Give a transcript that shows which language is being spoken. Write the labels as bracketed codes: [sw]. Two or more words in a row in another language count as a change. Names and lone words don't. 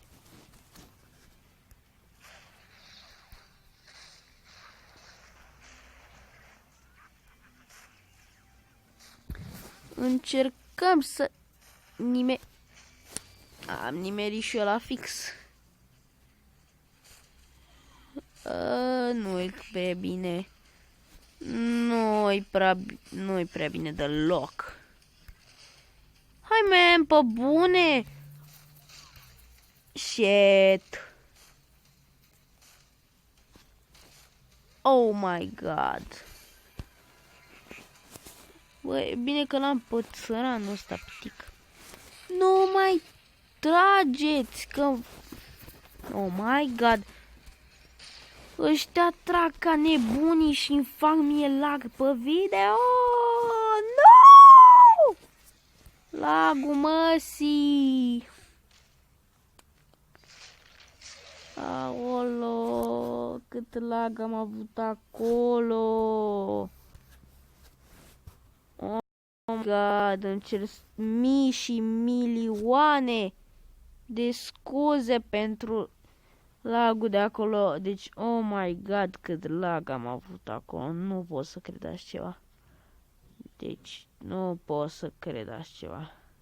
[ro] Încercăm să am nimerit și eu la fix. Nu-i prea bine. Nu-i prea bine deloc. Hai, man, pe bune! [en] Shit! Oh my god! [ro] Băi, e bine că l-am pe țăranul ăsta, pitic. Nu mai trageți, că... [en] Oh my god! [ro] Ăștia trag ca nebunii și îmi fac mie lag pe video. No! Lagul măsii. Aolo, cât lag am avut acolo. [en] Oh my god, [ro] îmi cer mii și milioane de scuze pentru lagul de acolo. Deci, [en] oh my god, [ro] cât lag am avut acolo. Nu pot să cred așa ceva. Deci, nu pot să cred așa ceva.